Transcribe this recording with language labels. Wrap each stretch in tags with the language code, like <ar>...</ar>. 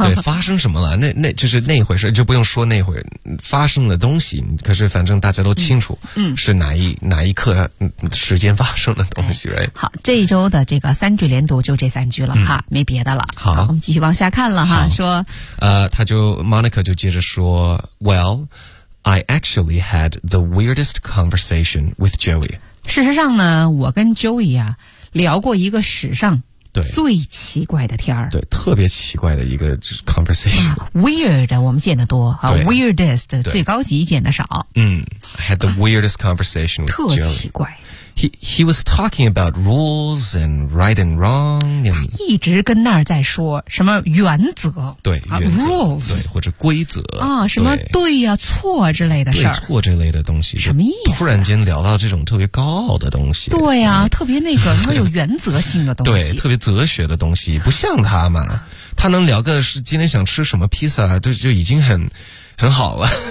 <zh>对发生什么了那就是那回事就不用说那回发生的东西可是反正大家都清楚是哪一刻时间发生的东西、right? 好这一周的这个三句连读就这三句了哈、没别的了好我们继续往下看了哈说他就</zh> <en>Monica</en> <zh>就接着说</zh> <en>Well,I actually had the weirdest conversation with Joey.</en> <zh>事实上呢，我跟 Joey 啊聊过一个史上最奇怪的天儿。对，特别奇怪的一个 conversation. Weird 我们见得多啊 ，weirdest 最高级见得少。</zh> <en>I had the weirdest conversation with Joey.</en> <zh>特奇怪。</zh> <en>He was talking about rules and right and wrong. And</en> <zh>一直跟那儿在说什么原则，对原则 rules 对或者规则啊，什么对呀、错之类的事对错这类的东西，什么意思、突然间聊到这种特别高傲的东西，对呀、特别那个什么有原则性的东西，对，特别哲学的东西，不像他嘛，他能聊个是今天想吃什么披萨，就已经很好了。</zh>